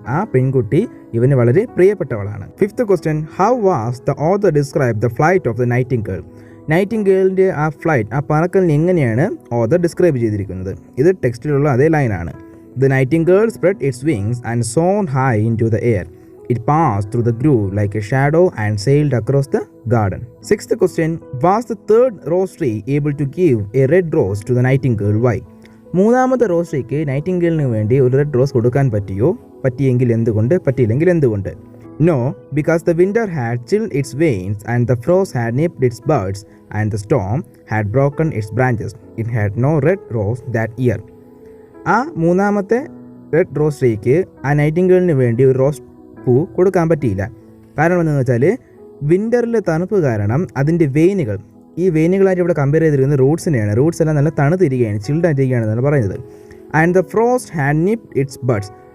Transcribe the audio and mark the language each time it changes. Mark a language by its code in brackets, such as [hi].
[ml] ആ പെൺകുട്ടി ഇവന് വളരെ പ്രിയപ്പെട്ടവളാണ്. [en] Fifth question, how was the author describe the flight of the nightingale? [ml] നൈറ്റിംഗേളിൻ്റെ ആ ഫ്ലൈറ്റ്, ആ പറക്കലിന് എങ്ങനെയാണ് ഓഥർ ഡിസ്ക്രൈബ് ചെയ്തിരിക്കുന്നത്? ഇത് ടെക്സ്റ്റിലുള്ള അതേ ലൈനാണ്. [en] The Nightingale spread it's wings and zone high in to the air. It passed through the grove like a shadow and sailed across the garden. Sixth question, was the third rose tree able to give a red rose to the nightingale? Why? [ml] മൂന്നാമത്തെ rose ട്രീക്ക് നൈറ്റിംഗേളിന് വേണ്ടി ഒരു red rose കൊടുക്കാൻ പറ്റിയോ? പറ്റിയെങ്കിൽ എന്തുകൊണ്ട്? പറ്റിയില്ലെങ്കിൽ എന്തുകൊണ്ട്? [en] No, because the winter had chilled its veins and the frost had nipped its buds and the storm had broken its branches. It had no red rose that year. [ml] ആ മൂന്നാമത്തെ red rose ട്രീക്ക് ആ നൈറ്റിംഗേളിന് വേണ്ടി ഒരു rose പൂ കൊടുക്കാൻ പറ്റിയില്ല. കാരണം എന്താണെന്ന് വെച്ചാൽ വിൻ്ററിലെ തണുപ്പ് കാരണം അതിൻ്റെ ഈ വെയിനുകളായിട്ട് ഇവിടെ കമ്പയർ ചെയ്തിരിക്കുന്നത് റൂട്ട്സിനെയാണ്. റൂട്ട്സ് എല്ലാം നല്ല തണുത്തിരിക്കുകയാണ്, ചിൽഡായിട്ടിരിക്കുകയാണെന്നാണ് പറയുന്നത്. [en] And the frost had nipped its buds.